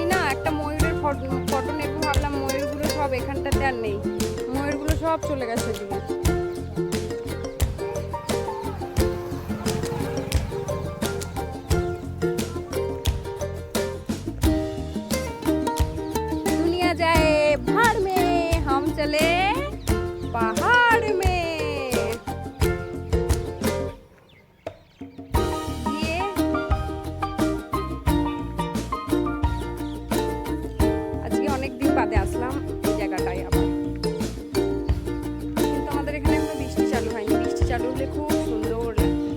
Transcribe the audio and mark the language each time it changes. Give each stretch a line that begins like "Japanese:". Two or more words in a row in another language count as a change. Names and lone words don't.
Bangla: না একটা ময়ূরের ফটো নেব ভাবলাম, ময়ূরগুলো সব এখানটাতে আর নেই, ময়ূরগুলো সব চলে গেছে দিকে।
Hindi: दुनिया जाए भाड़ में हम चले पहाड़ में।
Bangla: অনেকদিন বাদে আসলাম এই জায়গাটায় আবার, কিন্তু আমাদের এখানে এখনো বৃষ্টি চালু হয়নি, বৃষ্টি চালু হলে খুব সুন্দর লাগবে।